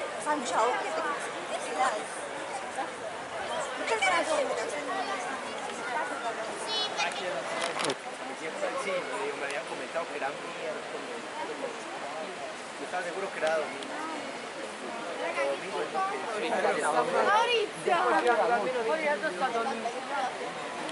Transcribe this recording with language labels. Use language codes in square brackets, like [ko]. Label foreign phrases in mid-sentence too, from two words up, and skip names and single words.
[it] Ciao, che dai. [es] Sí, me habían comentado que era miércoles. Yo estaba seguro que era domingo. Maurizio! [it] Poi adesso sta dormendo.